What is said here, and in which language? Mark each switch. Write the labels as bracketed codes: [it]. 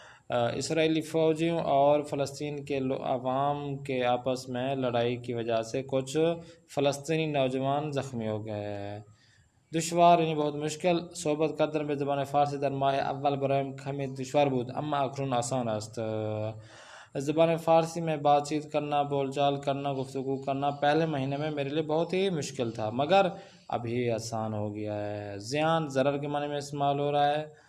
[ur] اسرائیلی فوجیوں اور فلسطین کے عوام کے آپس میں لڑائی کی وجہ سے کچھ فلسطینی نوجوان زخمی ہو گئے. دشوار یعنی بہت مشکل. [fa] صحبت کردن به زبان فارسی در ماه اول برایم کمی دشوار بود اما اکنون آسان است. [ur] زبان فارسی میں بات چیت کرنا، بول چال کرنا، گفتگو کرنا پہلے مہینے میں میرے لیے بہت ہی مشکل تھا، مگر ابھی آسان ہو گیا ہے. زیان ضرر کے معنی میں استعمال ہو رہا ہے.